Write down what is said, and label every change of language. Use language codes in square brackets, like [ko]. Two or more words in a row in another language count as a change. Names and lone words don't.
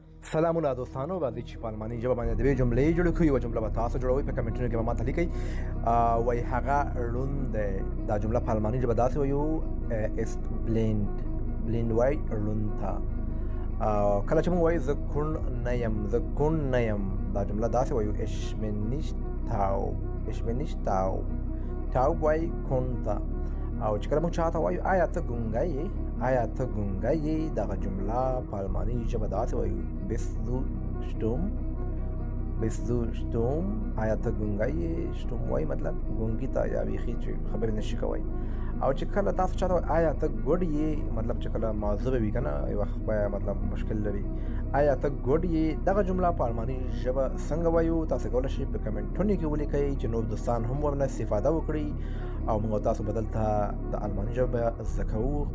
[ps] سلامونه دوستانو، راځئ چې په الماني ژبه باندې د دې جملې جوړې کړو. یوه جمله به تاسو جوړوئ، په کمنټونو کې به ماته لیکئ. وایي هغه ړوند دی. دا جمله په الماني ژبه داسې وایو [de] ist blind. [ps] blind وایي ړوند ته. کله چې موږ وایو زه کوڼ نه یم، زه کوڼ نه یم، دا جمله داسې وایو [de] ich bin nicht taub. ich bin nicht taub. taub [ps] وایي کوڼ ته. او چې کله موږ چاته وایو آیا ته ګونګی یې، آیا ته ګونګی یې، دغه جمله په الماني ژبه داسې وایو [de] bist du stumm. bist du stumm. [ps] آیا ته ګونګی یې. stumm وایي مطلب ګونګي ته یا بیخي چې خبرې نشي کوی. او چې کله تاسو چاته وایي آیا ته ګوډ یې، مطلب چې کله موضوع وي که نه یو وخت به مطلب مشکل لري. آیا ته ګوډ یې، دغه جمله په الماني ژبه څنګه وایو تاسو کولی شئ په کمنټونو کې ولیکئ چې نور دوستان هم ورنه استفاده وکړي او موږ تاسو بدل ته د الماني ژبه زده کوو.